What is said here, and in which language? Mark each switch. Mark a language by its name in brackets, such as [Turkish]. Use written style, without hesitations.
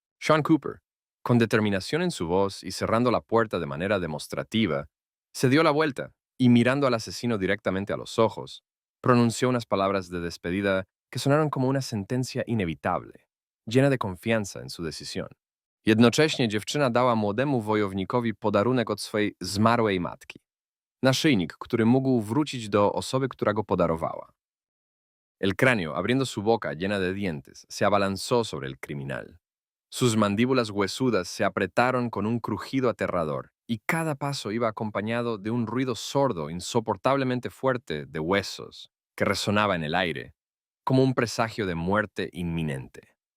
[Spanish] Sean Cooper, con determinación en su voz y cerrando la puerta de manera demostrativa, se dio la vuelta y mirando al asesino directamente a los ojos, pronunció unas palabras de despedida que sonaron como una sentencia inevitable, llena de confianza en su decisión. [Polish] Jednocześnie dziewczyna dała młodemu wojownikowi podarunek od swej zmarłej matki. Naszyjnik, który mógł wrócić do osoby, która go podarowała. [Spanish] El cráneo, abriendo su boca llena de dientes, se abalanzó sobre el criminal. Sus mandíbulas huesudas se apretaron con un crujido aterrador, y cada paso iba acompañado de un ruido sordo, insoportablemente fuerte, de huesos, que resonaba en el aire, como un presagio de muerte inminente.